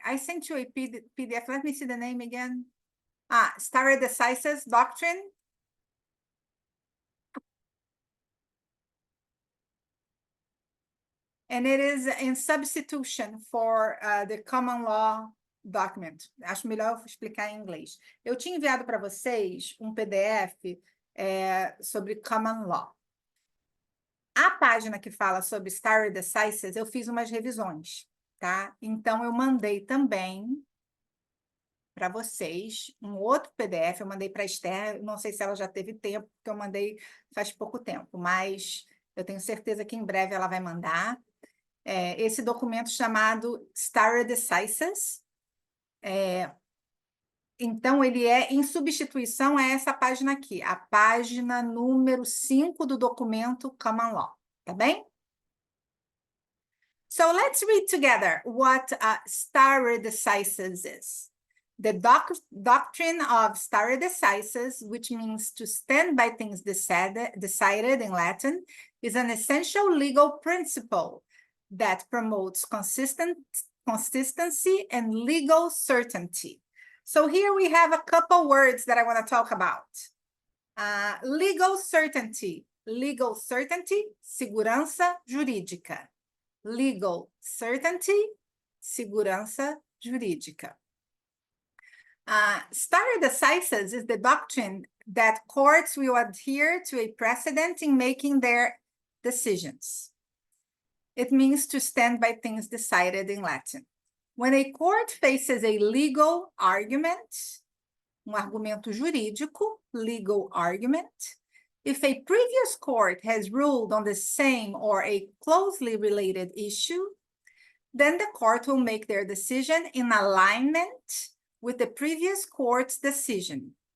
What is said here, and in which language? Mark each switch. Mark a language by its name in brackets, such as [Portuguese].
[English] I sent you a PDF. Let me see the name again. Stare decisis doctrine. And it is in substitution for the common law document. [Portuguese] Acho melhor eu explicar em inglês. Eu tinha enviado para vocês um PDF sobre common law. A página que fala sobre stare decisis, eu fiz umas revisões, tá? Então, eu mandei também para vocês um outro PDF, eu mandei para a Esther, não sei se ela já teve tempo, porque eu mandei faz pouco tempo, mas eu tenho certeza que em breve ela vai mandar. Esse documento chamado Stare Decisis. Então, ele é em substituição a essa página aqui, a página número 5 do documento Common Law, tá bem? [English] So, let's read together what stare decisis is. The doctrine of stare decisis, which means to stand by things decided in Latin, is an essential legal principle that promotes consistency and legal certainty. So here we have a couple words that I want to talk about. Legal certainty. Legal certainty, [Portuguese] segurança jurídica. [English] Legal certainty, [Portuguese] segurança jurídica. [English] Stare decisis is the doctrine that courts will adhere to a precedent in making their decisions. It means to stand by things decided in Latin. When a court faces a legal argument, [Portuguese] argumento jurídico, [English] legal argument, if a previous court has ruled on the same or a closely related issue, then the court will make their decision in alignment with the previous court's decision.